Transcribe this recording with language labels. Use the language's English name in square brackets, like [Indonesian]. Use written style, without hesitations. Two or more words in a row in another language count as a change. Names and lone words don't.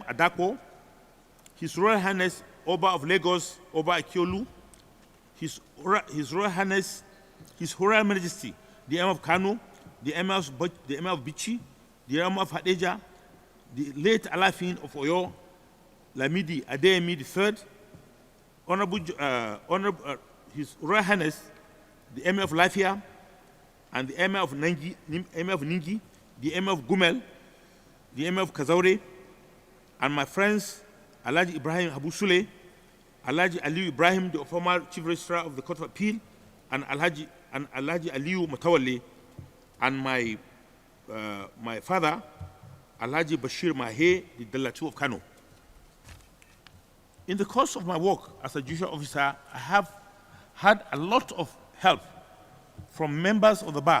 [English] Adako, His Royal Highness Oba of Lagos, Oba Akiolu, His Royal Highness, His Royal Majesty, the Emir of Kano, the Emir of Bichi, the Emir of Hadeja, the late Alafin of Oyo, Lamidi Adeyemi III, His Royal Highness, the Emir of Lafia, and the Emir of Ningi, the Emir of Gumel, the Emir of Kazaure, and my friends Alhaji Ibrahim Abu Sule, Alhaji Aliyu Ibrahim, the former Chief Registrar of the Court of Appeal, and Alhaji Aliyu Matawale, and my father, Alhaji Bashir Mahe, the Dalatu of Kano. In the course of my work as a judicial officer, I have had a lot of help from members of the bar.